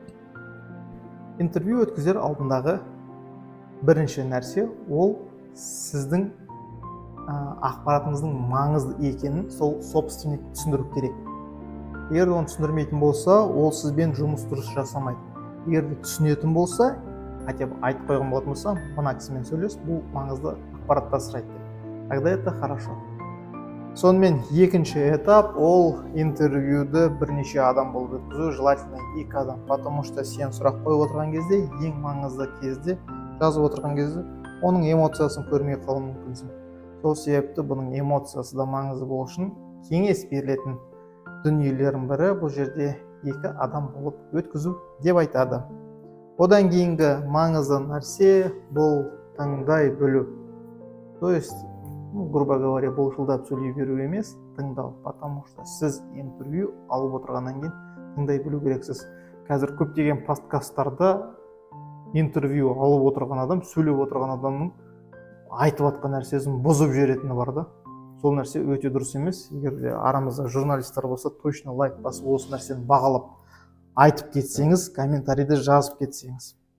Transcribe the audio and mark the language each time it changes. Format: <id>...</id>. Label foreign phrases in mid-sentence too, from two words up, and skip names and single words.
<kk>Интервью өткізер алдындағы бірінші нәрсе ол сіздің ақпаратыңыздың маңызды екенін сол собственник түсіндіру керек. Егер оны түсіндірмейтін болса, ол сізбен жұмыс дұрыс жасамайды. Егер де түсінетін болса,</kk> <ru>хотя бы</ru> <kk>айтып қойған болатын болса, мына кісімен сөйлес, бұл маңызды ақпаратты сұрайды.</kk> <ru>Тогда это хорошо.</ru> <kk>Сонымен екінші этап ол интервьюді бірнеше адам болып өткізу, желательно 2 адам,</kk> <ru>потому что</ru> <kk>сен сұрақ қойып отырған кезде, ең маңызды кезде, жазып отырған кезде, оның эмоциясын көрмей қалу мүмкінсің. Сол себепті бұның эмоциясы да маңызды болу үшін кеңес берілетін дүниелердің бірі бұл жерде 2 адам болып өткізу деп айтады. Одан кейінгі маңызды нәрсе бұл тыңдай білу.</kk> <ru>То есть, грубо говоря,</ru> <kk>бұл жылдап сөйлей беру емес, тыңдау,</kk> <ru>потому что</ru> <kk>сіз интервью алып отырғаннан кейін тыңдай білу керексіз. Қазір көптеген подкасттарда интервью алып отырған адам, сөйлеп отырған адамның айтып жатқан нәрсесін бұзып жіберетіні бар да. Сол нәрсе өте дұрыс емес. Егер де арамызда журналистер болса, точно лайк басып осы нәрсені бағалап айтып кетсеңіз, комментарийді жазып кетсеңіз.</kk>